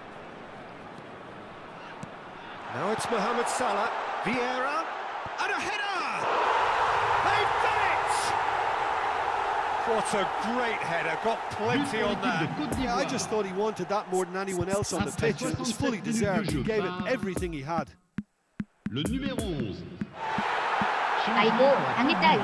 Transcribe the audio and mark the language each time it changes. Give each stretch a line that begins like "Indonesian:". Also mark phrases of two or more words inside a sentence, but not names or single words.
English: Now it's Mohamed Salah. Vieira. And a header! They've done it! What a great header. Got plenty on that. Yeah, I just thought he wanted that more than anyone else on the pitch, and it was fully deserved. He gave it everything he had.
French: Le numéro 11.
Korean: 아이고, 당했다 아이고.